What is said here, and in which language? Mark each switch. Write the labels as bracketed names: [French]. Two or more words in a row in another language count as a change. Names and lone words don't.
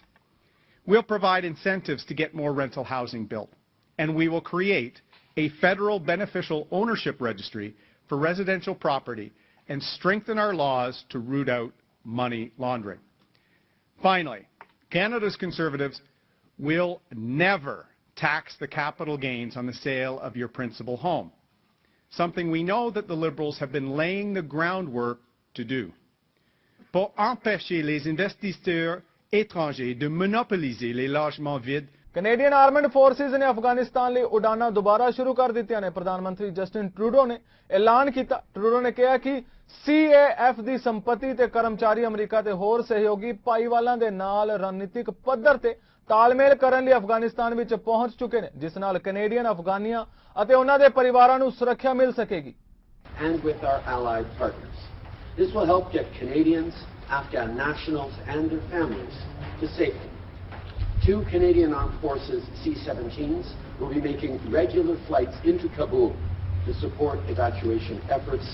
[English] We'll provide incentives to get more rental housing built, and we will create a federal beneficial ownership registry for residential property and strengthen our laws to root out money laundering. Finally, Canada's Conservatives will never tax the capital gains on the sale of your principal home, something we know that the Liberals have been laying the groundwork to do. [French] Pour empêcher les investisseurs étrangers de monopoliser les logements vides, [English] Canadian Armed Forces [Punjabi] ਨੇ ਅਫਗਾਨਿਸਤਾਨ ਲਈ ਉਡਾਨਾਂ ਦੁਬਾਰਾ ਸ਼ੁਰੂ ਕਰ ਦਿੱਤੀਆਂ ਨੇ। ਪ੍ਰਧਾਨ ਮੰਤਰੀ ਜਸਟਿਨ ਟਰੂਡੋ ਨੇ ਐਲਾਨ ਕੀਤਾ। ਟਰੂਡੋ ਨੇ ਕਿਹਾ ਕਿ CAF ਦੀ ਸੰਪਤੀ ਤੇ ਕਰਮਚਾਰੀ ਅਮਰੀਕਾ ਤੇ ਹੋਰ ਸਹਿਯੋਗੀ ਭਾਈਵਾਲਾਂ ਦੇ ਨਾਲ ਰਣਨੀਤਿਕ ਪੱਧਰ ਤੇ ਤਾਲਮੇਲ ਕਰਨ ਲਈ ਅਫਗਾਨਿਸਤਾਨ ਵਿੱਚ ਪਹੁੰਚ ਚੁੱਕੇ ਨੇ, ਜਿਸ ਨਾਲ ਕੈਨੇਡੀਅਨ ਅਫਗਾਨੀਆਂ ਅਤੇ ਉਹਨਾਂ ਦੇ ਪਰਿਵਾਰਾਂ ਨੂੰ ਸੁਰੱਖਿਆ ਮਿਲ ਸਕੇਗੀ। [English] And with our allied partners. This will help get Canadians, Afghan nationals and their families to safety. 2 Canadian Armed Forces C-17s will be making regular flights into Kabul to support evacuation efforts.